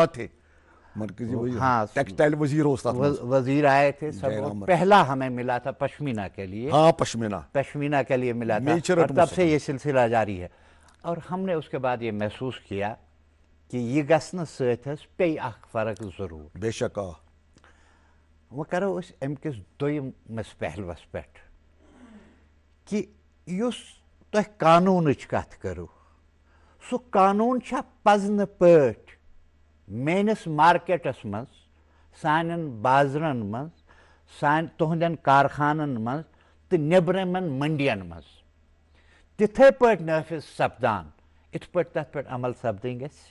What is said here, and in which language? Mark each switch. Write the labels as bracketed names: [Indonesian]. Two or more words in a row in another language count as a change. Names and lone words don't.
[Urdu] تھے ہاں ٹیکسٹائل وزیر آئے تھے سب پہلا ہمیں ملا تھا پشمینہ کے لیے پشمینہ کے لیے ملا تھا اور تب سے یہ سلسلہ جاری ہے اور ہم نے اس کے بعد یہ محسوس کیا کہ یہ [Kashmiri] گژھنہٕ سۭتۍ حظ پیٚیہِ اکھ فرق ضروٗر [Urdu] بے شک [Kashmiri] وۄنۍ کرو أسۍ اَمہِ کِس دوٚیِمِس پہلوَس پٮ۪ٹھ کہِ یُس تۄہہِ قانوٗنٕچ کتھ کٔرٕو سُہ قانوٗن چھا پزنہٕ پٲٹھۍ میٲنِس مارکیٹس منٛز سانٮ۪ن بازرن منٛز تُہنٛدٮ۪ن کارخانن منٛز تہٕ نیٚبرِمٮ۪ن منڈین منٛز تِتھے پٲٹھۍ نٲفِظ سپدان یِتھ پٲٹھۍ تتھ پٮ۪ٹھ عمل سپدٕنۍ گژھِ